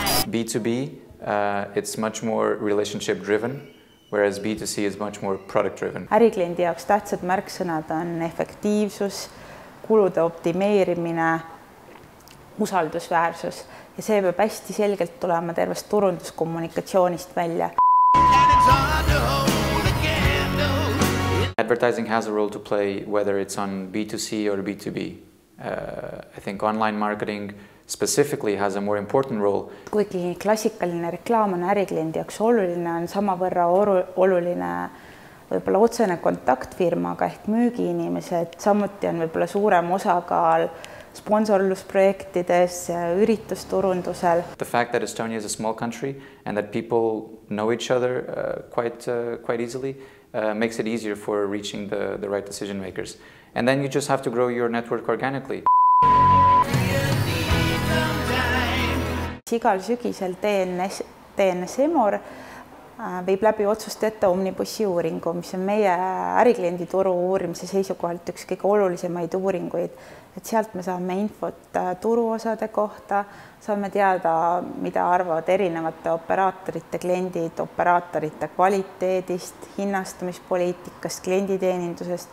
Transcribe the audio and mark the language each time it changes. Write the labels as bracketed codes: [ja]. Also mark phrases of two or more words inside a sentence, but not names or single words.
[en] B2B, it's much more relationship driven, whereas B2C is much more product driven. [et] Ärikliendi jaoks tähtsad märksõnad on efektiivsus, kulude optimeerimine, usaldusväärsus ja see peab hästi selgelt tulema tervest turunduskommunikatsioonist välja. [en] Advertising has a role to play whether it's on B2C or B2B. I think online marketing specifically has a more important role. [et] Kuigi klassikaline reklaam on ärikliendi jaoks oluline, on samavõrra oluline võib-olla otsene kontakt firmaga ehk müügiinimesed. Samuti on võib-olla suurem osakaal sponsorlusprojektides, üritusturundusel. [en] The fact that Estonia is a small country and that people know each other quite easily makes it easier for reaching the right decision makers. And then you just have to grow your network organically. [et] Igal sügisel TNS Emor viib läbi otsust ette Omnibussi uuringu, mis on meie ärikliendi turu uurimise seisukohalt üks kõige olulisemaid uuringuid. Et sealt me saame infot turuosade kohta, saame teada, mida arvavad erinevate operaatorite kliendid, operaatorite kvaliteedist, hinnastamispoliitikast, klienditeenindusest.